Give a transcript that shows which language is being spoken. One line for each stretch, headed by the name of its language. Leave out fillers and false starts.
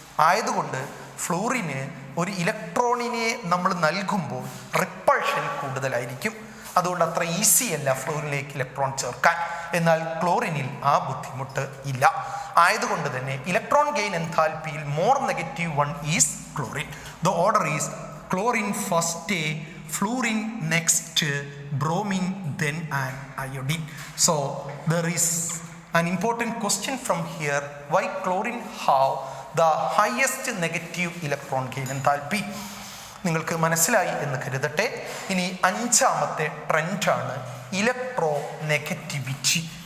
Malayalam: ആയതുകൊണ്ട് ഫ്ലൂറിന് ഒരു ഇലക്ട്രോണിനെ നമ്മൾ നൽകുമ്പോൾ റിപ്പൾഷൻ കൂടുതലായിരിക്കും. അതുകൊണ്ട് അത്ര ഈസി അല്ല ഫ്ലൂറിനിലേക്ക് ഇലക്ട്രോൺ ചേർക്കാൻ. എന്നാൽ ക്ലോറിനിൽ ആ ബുദ്ധിമുട്ട് ഇല്ല. ആയതുകൊണ്ട് തന്നെ
English: Electron gain എൻതാൽപ്പിയിൽ more negative one is chlorine. The order is chlorine first, fluorine next, bromine then and iodine. So there is an important question from here: why chlorine have the highest negative electron gain enthalpy?
Malayalam: നിങ്ങൾക്ക് മനസ്സിലായി എന്ന് കരുതട്ടെ. ഇനി അഞ്ചാമത്തെ ട്രെൻഡാണ് electro negativity.